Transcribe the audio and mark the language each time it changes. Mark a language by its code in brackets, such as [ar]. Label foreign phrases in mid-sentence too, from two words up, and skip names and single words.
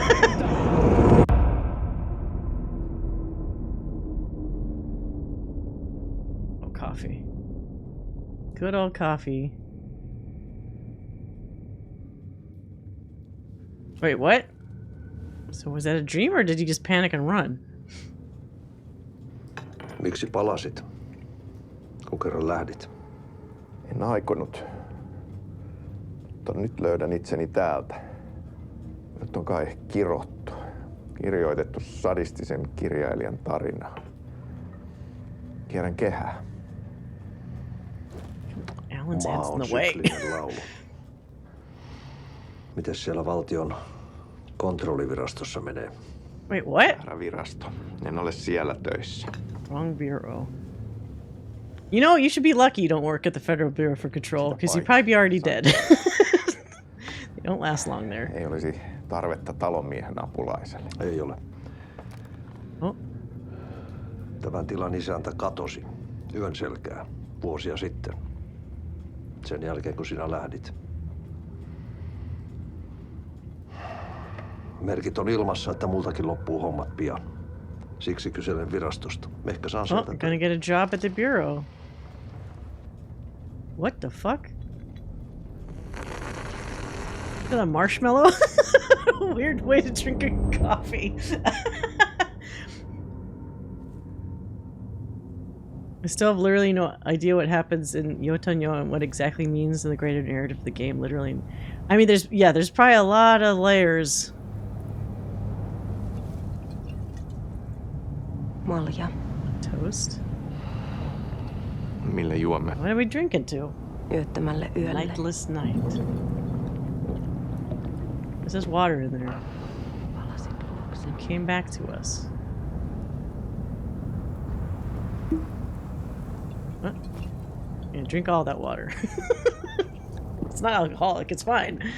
[en] Oh, coffee. Good old coffee. Wait, what? So was that a dream or did you just panic and run? [fi] Miksi palasit, kun kerran lähdit? En aikonut. Mutta nyt löydän itseni täältä. Nyt on kai kirottu. Kirjoitettu sadistisen kirjailijan tarinaa. Kierrän kehää. [en] Alan's hands in the way. [fi] Laulu. Mites siellä valtion kontrollivirastossa menee? [en] Wait, what? [fi] Väärä virasto. En ole siellä töissä. [en] Wrong bureau. You know, you should be lucky you don't work at the Federal Bureau for Control, because you'd probably be already dead. They don't last long there. [fi] Ei olisi tarvetta talonmiehen apulaiselle. Ei ole. [en] Oh. [fi] Tämän tilan isäntä katosi yön selkää vuosia sitten. Sen jälkeen, kun sinä lähdit. Merkit on ilmassa, että multakin loppuu hommat pian. Siksi kyselen virastosta. Ehkä saan sieltä. [en] Gonna get a job at the bureau. What the fuck? Look at a marshmallow? Weird way to drink a coffee. I still have literally no idea what happens in Yotanyo and what exactly means in the greater narrative of the game, literally. I mean, there's probably a lot of layers. [fi] Malja. [en] Toast. [fi] Millä juomme? [en] What are we drinking to? [fi] Yöttömälle yölle. [en] Lightless night. There's water in there. It came back to us. What? Yeah, drink all that water. It's not alcoholic, it's fine.